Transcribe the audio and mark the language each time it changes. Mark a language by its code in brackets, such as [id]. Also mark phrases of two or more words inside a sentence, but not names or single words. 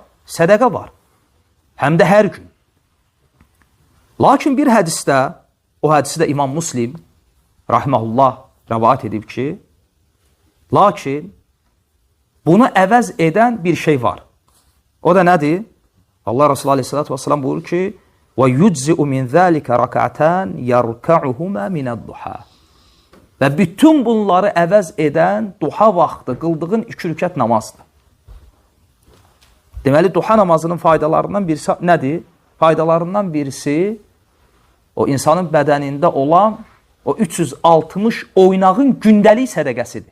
[az] Sədəqə var. Həm də hər gün. Lakin bir hədisdə, o hədisi də İmam Müslim, rahməhullah, rəvayət edib ki, lakin bunu əvəz edən bir şey var. O da nədir? Allah Resulü [ar] عليه الصلاة والسلام [az] buyurur ki, [ar] وَيُجْزِئُ مِنْ ذَٰلِكَ رَكَعْتَانِ يَرْكَعُهُمَا مِنَ الضُّحَى. [az] Və bütün bunları əvəz edən duha vaxtı qıldığın 2 rükət namazdır. Deməli, duha namazının faydalarından birisi nədir? Faydalarından birisi o insanın bədənində olan o 360 oynağın gündəlik sədəqəsidir.